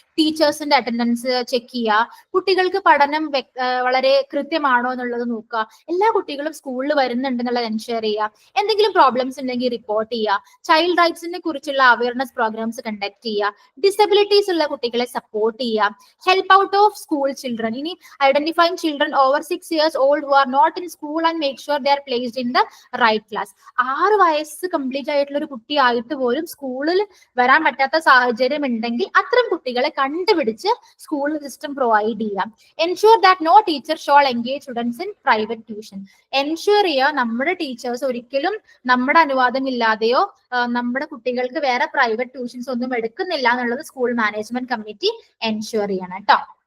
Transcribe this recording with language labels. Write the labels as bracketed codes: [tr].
[ml] ടീച്ചേഴ്സിന്റെ attendance check ചെയ്യുക, കുട്ടികൾക്ക് പഠനം വളരെ കൃത്യമാണോ എന്നുള്ളത് നോക്കുക, എല്ലാ കുട്ടികളും സ്കൂളിൽ വരുന്നുണ്ടെന്നുള്ളത് എൻഷുർ ചെയ്യുക, എന്തെങ്കിലും പ്രോബ്ലംസ് ഉണ്ടെങ്കിൽ റിപ്പോർട്ട് ചെയ്യുക, ചൈൽഡ് റൈറ്റ്സിനെ കുറിച്ചുള്ള അവയർനെസ് പ്രോഗ്രാംസ് കണ്ടക്ട് ചെയ്യുക, ഡിസബിലിറ്റീസ് ഉള്ള കുട്ടികളെ സപ്പോർട്ട് ചെയ്യുക, [en] Help out of school children. ഇനി identifying children over 6 years old who are not in school and make sure they are placed in the right class. [ml] 6 വയസ്സ് complete ആയിട്ടുള്ള ഒരു കുട്ടി ആയിട്ട് പോലും സ്കൂളിൽ വരാൻ പറ്റാത്ത സാഹചര്യം ഉണ്ടെങ്കിൽ അത്തരം കുട്ടികളെ കണ്ടുപിടിച്ച് സ്കൂൾ സിസ്റ്റം പ്രൊവൈഡ് ചെയ്യാം. [en] Ensure that no teacher shall engage students in private tuition. [ml] Ensure ചെയ്യുക നമ്മുടെ ടീച്ചേഴ്സ് ഒരിക്കലും നമ്മുടെ അനുവാദം ഇല്ലാതെയോ നമ്മുടെ കുട്ടികൾക്ക് വേറെ പ്രൈവറ്റ് ട്യൂഷൻസ് ഒന്നും എടുക്കുന്നില്ല എന്നുള്ളത് സ്കൂൾ മാനേജ്മെന്റ് കമ്മിറ്റി എൻഷുർ ചെയ്യണം കേട്ടോ.